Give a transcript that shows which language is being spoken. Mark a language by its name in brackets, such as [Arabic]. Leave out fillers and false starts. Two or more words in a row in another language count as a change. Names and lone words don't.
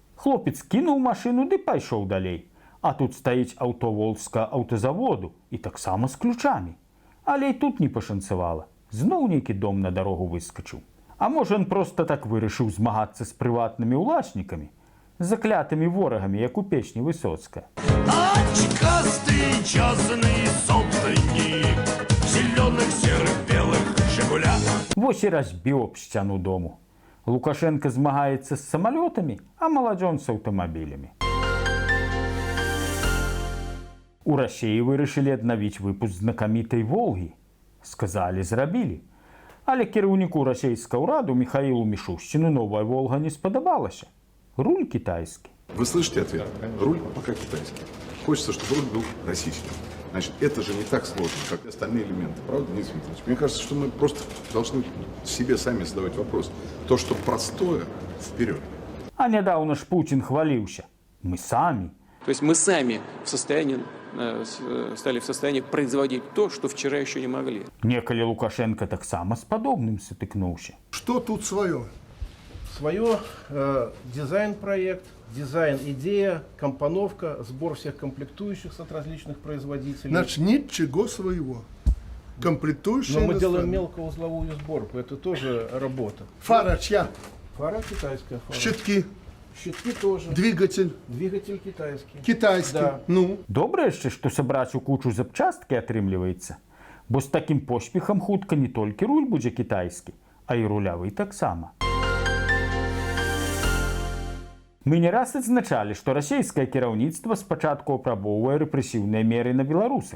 [Belarusian] Хлопец кінуў машыну ды пайшоў далей. А тут стаіць аўто Волжскага аўтазаводу і таксама з ключамі. Але і тут не пашанцавала. Зноў нейкі дом на дарогу выскачыў. А можа, ён проста так вырашыў змагацца з прыватнымі ўласнікамі, заклятымі ворагамі, як у песні Высоцкая. [Russian] Очкастый частный собственник зеленых, серых, белых «Жигулях». [Belarusian] Вось і разбіў об сцяну дому. Лукашенко змагаецца з самалётамі, а маладзён з аўтамабілямі. У Расіі вырашылі аднавіць выпуск знакамітай «Волгі». Сказалі, зрабілі. Але кіраўніку расійскага ўраду Михаілу Мишустину новая «Волга» не спадабалася. [Russian] Руль китайский. Вы слышите ответ? Руль пока китайский. Хочется, чтобы руль был российский. Значит, это же не так сложно, как остальные элементы. Правда, Денис Викторович? Мне кажется, что мы просто должны себе сами задавать вопрос. То, что простое, вперед. А недавно ж Путин хвалился. Мы сами. То есть мы сами стали в состоянии производить то, что вчера еще не могли. [Belarusian] Некалі Лукашенко таксама з падобным сутыкнуўся. [Russian] Что тут свое? Свое дизайн-проект, дизайн-идея, компоновка, сбор всех комплектующих от различных производителей. Значит, ничего своего. Комплектующие. Но мы делаем мелкоузловую сборку, это тоже работа. Фара чья? Фара китайская фара. Щитки. Щитки тоже. Двигатель. Двигатель китайский. Китайский. Да. Ну. [Belarusian] Добра яшчэ, што сабраць у кучу запчасткі атрымліваецца. Бо з такім поспехам хутка не толькі руль будзе кітайскі, а і рулявы таксама. Мы не раз адзначалі, што расійскае кіраўніцтва спачатку апрабоўвае рэпрэсіўныя меры на беларусах.